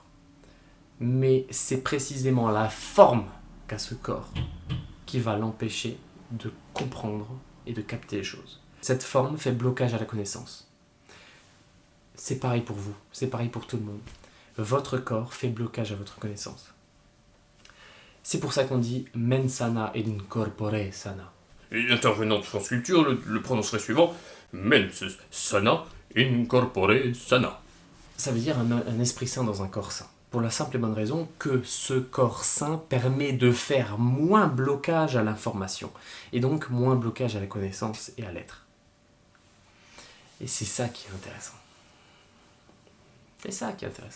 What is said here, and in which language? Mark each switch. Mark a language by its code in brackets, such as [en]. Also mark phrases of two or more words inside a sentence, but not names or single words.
[fr] Mais c'est précisément la forme qu'a ce corps qui va l'empêcher de comprendre et de capter les choses. Cette forme fait blocage à la connaissance. C'est pareil pour vous, c'est pareil pour tout le monde. Votre corps fait blocage à votre connaissance. C'est pour ça qu'on dit « [la] mens sana ed in corpore sana ». [fr] Et l'intervenant de France Culture le prononcerait suivant « [la] mens sana in corpore sana ». [fr] Ça veut dire un esprit sain dans un corps sain. Pour la simple et bonne raison que ce corps sain permet de faire moins blocage à l'information, et donc moins blocage à la connaissance et à l'être. Et c'est ça qui est intéressant. C'est ça qui est intéressant.